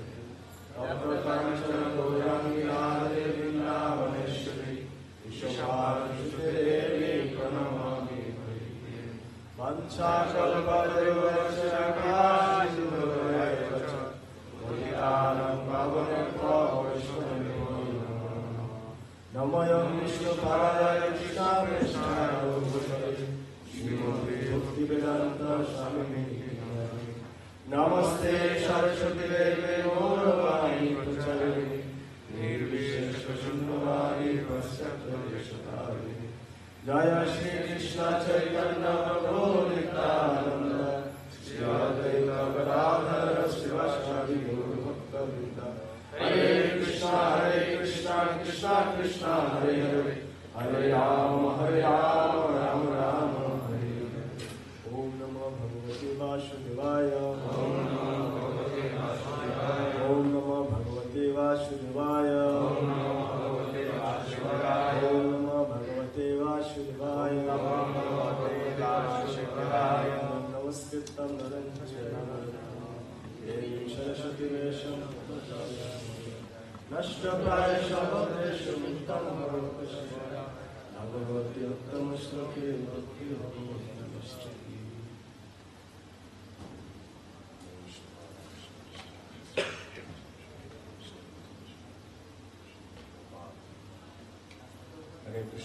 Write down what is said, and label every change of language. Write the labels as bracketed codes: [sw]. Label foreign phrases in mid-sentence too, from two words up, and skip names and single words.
[sa] তপ্তকাঞ্চন গৌরাঙ্গী রাধে বৃন্দাবনেশ্বরী বিশ্বভানুসুতে দেবী প্রণমামি হরিপ্রিয়ে। বাঞ্ছাকল্পতরুশ্চ কৃপা সিন্ধুভ্যেব চ পতিতানাং পাবনেভ্যো বৈষ্ণবেভ্যো নমো নমঃ। নমোऽয়ং বিষ্ণুপাদায় কৃষ্ণায় ভূতলে শ্রীমতে ভক্তিবেদান্ত স্বামিনে নামিনে। নমস্তে সরস্বতী দেবে গৌরবাণী প্রচারিণে নির্বিশেষ শূন্যবাদী পশ্চাৎপদেশতারিণে। জয় শ্রী কৃষ্ণ চৈতন্য প্রভু নিত্যানন্দ শ্রী অদ্বৈত গদাধর শিবাসাদি গৌরভক্তবৃন্দ। হরে কৃষ্ণ কৃষ্ণ কৃষ্ণ হরে হরে হরে রাম রাম রাম হরে হরে। ওম নমো ভগবতে বাসুদেবায়। ওম নমো ভগবতে বাসুদেবায়। ওম নমো ভগবতে বাসুদেবায়। ওম নমো ভগবতে বাসুদেবায়। ওম নমো ভগবতে বাসুদেবায়। ওম নমো ভগবতে বাসুদেবায়। নমস্কৃত্যং নরং চৈব নরোত্তমঃ দেবীং সরস্বতীং ব্যাসং ততো জয়তি। নষ্টপ্রায়শঃ ভদ্রেষু নিত্যং ভগবতঃ সেবা ভগবতি উত্তম শ্লোকে ভক্তিযোগী নমস্তুতে। হরে কৃষ্ণ।